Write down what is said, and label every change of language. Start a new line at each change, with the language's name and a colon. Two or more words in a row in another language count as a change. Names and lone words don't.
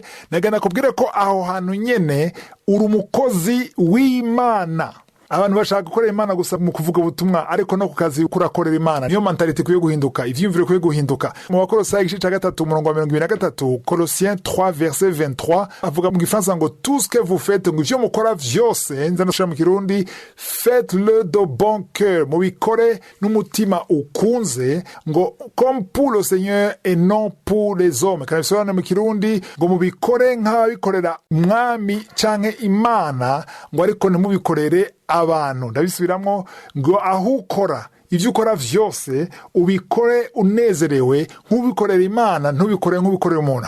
Rundi: Nagenda kubwira ko aho hantu nyene uri umukozi w'Imana. Abantu bashaka gukorera Imana gusa mu kuvuga ubutumwa, ariko no ku kazi ukurakorera Imana. Niyo mentality kuye guhinduka, ivyumviro kuye guhinduka. Mu Bakolosayi igice ca 3 umurongo wa 23,
French: Colossiens 3 verset 23,
Rundi: avuga mu Gifaransa ngo
French: tout ce que vous faites,
Rundi: ngo ivyo mukora vyose, nzanashira mu Kirundi,
French: faites-le de bon cœur,
Rundi: mubikore n'umutima ukunze, ngo
French: comme pour le Seigneur et non pour les hommes.
Rundi: Kandi bisobanura mu Kirundi ngo mubikore nk'ababikorera Mwami canke Imana, ngo ariko ntimubikorere abantu. Ndabisubiramwo ngo aho ukora, ivyo ukora vyose ubikore unezerewe nk'ubikorera Imana, ntubikore nk'ubikorera umuntu.